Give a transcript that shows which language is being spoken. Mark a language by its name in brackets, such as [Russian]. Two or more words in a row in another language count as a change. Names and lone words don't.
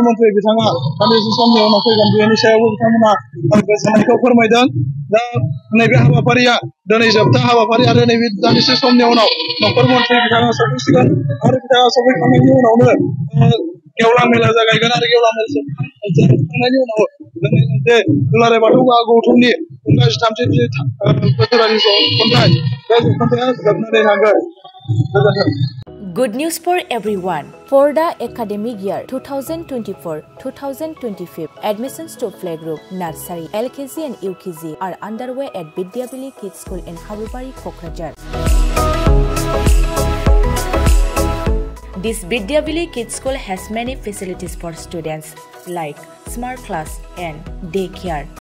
[Bodo] मन्थ्रि बिथाङा दान्दिसे समनि उनाव फैगोन बेनि सायावबो बिथांमोना गोजोननायखौ फोरमायदों दा नैबे हाबाफारिया दिनै जोबथा हाबाफारि आरो नैबे दान्दिसे समनि उनाव नखर मन्थ्रि बिथाङा सफैसिगोन आरो बिथाङा सफैखांनायनि उनावनो गेवलां मेला जागायगोन आरो गेवलां मेला जोबखांनायनि उनाव जोंनि जे दुलाराय बाथौ गौथुमनि 33 बोसोरारि ज'खन्थाइ बे ज'खन्थाइआ जोबनानै थांगोन। [English] Good news for everyone. For the academic year 2024-2025, admissions to playgroup, nursery, LKG and UKG are underway at Vidyavili Kids School in Habubari, Kokrajhar. This Vidyavili Kids School has many facilities for students like smart class and daycare,